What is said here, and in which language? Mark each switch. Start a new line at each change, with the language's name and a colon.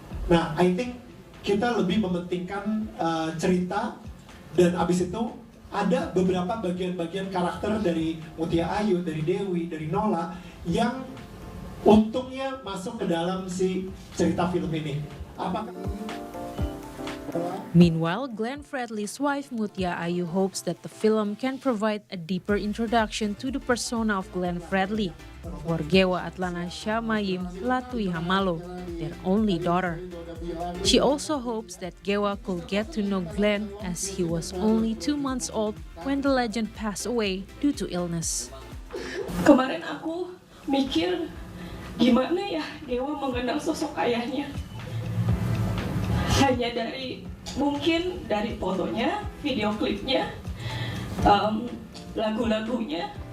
Indonesian: Nah,
English: I think
Indonesian: kita lebih mementingkan cerita dan abis itu ada beberapa bagian-bagian karakter dari Mutia Ayu, dari Dewi, dari Nola yang untungnya masuk ke dalam si cerita film ini.
English: Meanwhile, Glenn Fredly's wife Mutia Ayu hopes that the film can provide a deeper introduction to the persona of Glenn Fredly, or Gewa Atlana Shamayim Latui Hamalo, their only daughter. She also hopes that Gewa could get to know Glenn as he was only 2 months old when the legend passed away due to illness.
Indonesian: Kemarin aku mikir gimana ya Gewa mengenal sosok ayahnya. Hanya mungkin dari fotonya, video klipnya, lagu-lagunya.